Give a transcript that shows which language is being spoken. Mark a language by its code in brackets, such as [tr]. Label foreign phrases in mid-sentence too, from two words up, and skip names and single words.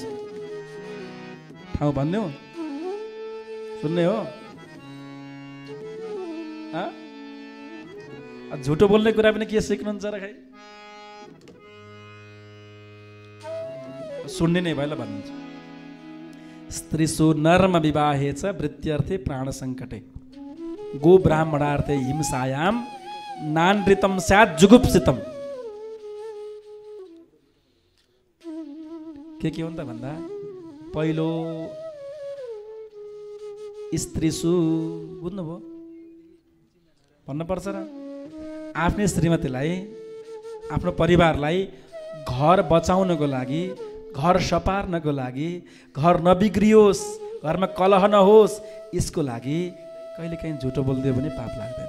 [ne] ठाउँ भन्ने हो, सुन्ने हो? झुटो बोल्ने कुरा पनि के सिक्नुहुन्छ र खै? सुन्ने नै भयो ल भन्नुहुन्छ। [sa] स्त्रीसु नर्म विवाहे च वृत्त्यर्थे प्राण सङ्कटे गो ब्राह्मणार्थे हिंसायाम नानृतम स्यात् जुगुप्सितम। [ne] के हो त भन्दा पहिलो स्त्रीसु बुझ्नुभयो भन्नुपर्छ र आफ्नै श्रीमतीलाई आफ्नो परिवारलाई घर बचाउनको लागि, घर सपार्नको लागि, घर नबिग्रियोस्, घरमा कलह नहोस्, यसको लागि कहिलेकाहीँ झुटो बोलिदियो भने पाप लाग्दैन।